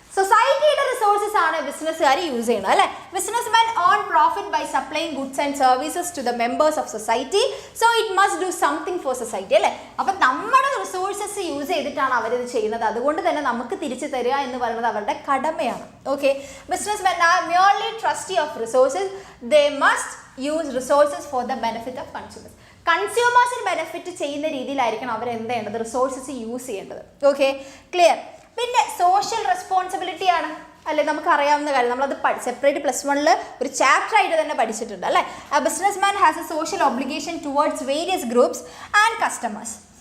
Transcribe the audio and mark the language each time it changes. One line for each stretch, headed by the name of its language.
Malayalam: സൊസൈറ്റിയുടെ റിസോഴ്സസ് ആണ് ബിസിനസ്സുകാർ യൂസ് ചെയ്യുന്നത് അല്ലേ.
English: Businessmen earn profit by supplying goods and services to the members of society, so it must do something for society അല്ലേ.
Malayalam: അപ്പം നമ്മുടെ resources use ചെയ്തിട്ടാണ് അവരിത് ചെയ്യുന്നത്, അതുകൊണ്ട് തന്നെ നമുക്ക് തിരിച്ചു തരിക എന്ന് പറയുന്നത് അവരുടെ കടമയാണ്.
English: Okay, businessmen are merely trustee of resources, they must use resources for the benefit of consumers.
Malayalam: കൺസ്യൂമേഴ്സിന് benefit ചെയ്യുന്ന രീതിയിലായിരിക്കണം അവർ എന്ത് ചെയ്യേണ്ടത്, റിസോഴ്സസ് യൂസ് ചെയ്യേണ്ടത്. Okay, clear. പിന്നെ സോഷ്യൽ റെസ്പോൺസിബിലിറ്റി ആണ് അല്ലേ, നമുക്ക് അറിയാവുന്ന കാര്യം, നമ്മളത് സെപ്പറേറ്റ് +1 ഒരു ചാപ്റ്റർ ആയിട്ട് തന്നെ പഠിച്ചിട്ടുണ്ട് അല്ലേ.
English: A businessman has a social obligation towards various groups and customers.